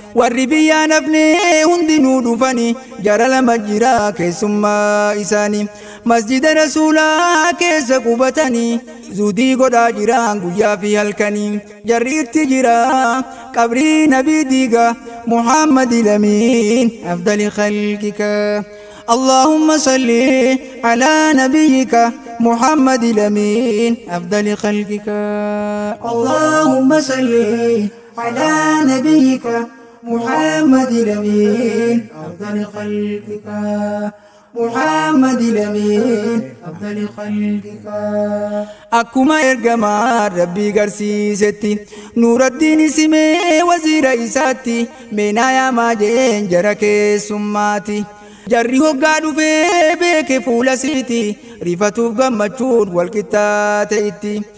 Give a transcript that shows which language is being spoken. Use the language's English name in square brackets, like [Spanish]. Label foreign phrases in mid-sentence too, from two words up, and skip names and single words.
[Oromo] Warri biyyaan hafne hundinuu dhufani, jara lama jira keessummaa isaani, masjida Rasuulaa keessa qubatani, zuudii godhaa jiraan guyyaa fi halkani. Jarri itti jira qabrii Nabii diiga, Muhammad Lamiin, [Arabic] أفضل خلقك. اللهم صل على نبيك محمد الأمين أفضل خلقك. اللهم صل على نبيك محمد الأمين أفضل خلقك. محمد الأمين أفضل خلقك. [Oromo] Akkuma ergamaa Rabbii garsiisetti, Nuuraddiin isimee waziira isaatti, meenaa yaamaa jeen jara keessummaati. Jarri hoggaa dhufee beeke fuula siiti, rifatuuf gammachuun wal qixxaate itti.